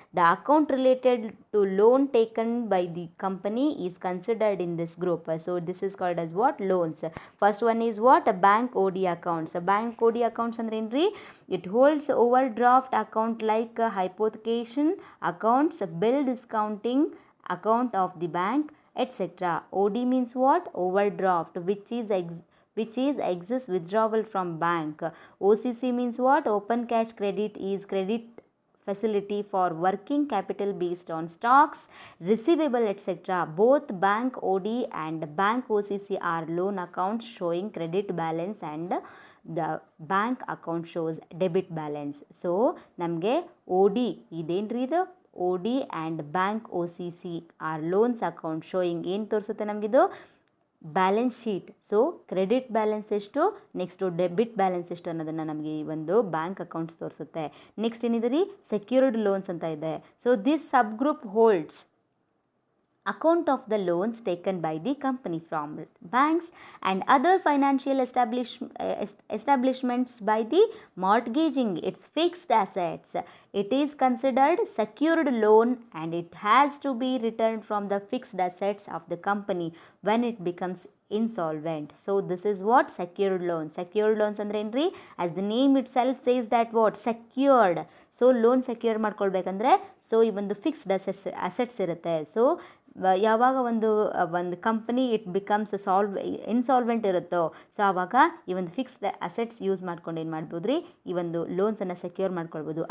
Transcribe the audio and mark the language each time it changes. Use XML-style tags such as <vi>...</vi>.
<en>The account related to loan taken by the company is considered in this group. So this is called as what? Loans. First one is what? Bank O D accounts. Bank O D accounts ಅಂದ್ರೆ ಏನ್ರಿ, it holds overdraft account like hypothecation accounts, bill discounting account of the bank, etc. OD means what? Overdraft, which is excess withdrawal from bank. OCC means what? Open cash credit is credit facility for working capital based on stocks, receivable, etc. Both bank OD and bank OCC are loan accounts showing credit balance and the bank account shows debit balance. So</en> <kn>ನಮಗೆ OD ಇದೇನ್ರಿ ಇದು,</kn> <en>OD and bank OCC are loans account showing</en> <kn>ಏನು ತೋರಿಸುತ್ತೆ ನಮಗಿದು?</kn> <en>Balance sheet.</en> <kn>So credit balance ಎಷ್ಟು, next debit balance ಎಷ್ಟು ಅನ್ನೋದನ್ನು ನಮಗೆ ಈ ಒಂದು ಬ್ಯಾಂಕ್ ಅಕೌಂಟ್ಸ್ ತೋರಿಸುತ್ತೆ. ನೆಕ್ಸ್ಟ್ ಏನಿದೆ ರೀ, ಸೆಕ್ಯೂರ್ಡ್ ಲೋನ್ಸ್ ಅಂತ ಇದೆ.</kn> <en>So this sub group holds account of the loans taken by the company from banks and other financial establishments by the mortgaging its fixed assets. It is considered secured loan and it has to be returned from the fixed assets of the company when it becomes insolvent. So this is what? Secured loan. Secured loans ಅಂದ್ರೆ ಏನ್ರಿ, as the name itself says that what? Secured.</en> <kn>So loan secure ಮಾಡ್ಕೊಳ್ಬೇಕಂದ್ರೆ so ಈ ಒಂದು fixed assets ಇರುತ್ತೆ. So ಯಾವಾಗ ಒಂದು company</kn> <en>it becomes insolvent</en> <kn>ಇರುತ್ತೋ so ಆವಾಗ ಈ ಒಂದು ಫಿಕ್ಸ್ಡ್ ಅಸೆಟ್ಸ್ ಯೂಸ್ ಮಾಡ್ಕೊಂಡು ಏನು ಮಾಡ್ಬೋದು ರೀ, ಈ ಒಂದು ಲೋನ್ಸನ್ನು ಸೆಕ್ಯೂರ್ ಮಾಡ್ಕೊಳ್ಬೋದು.</kn>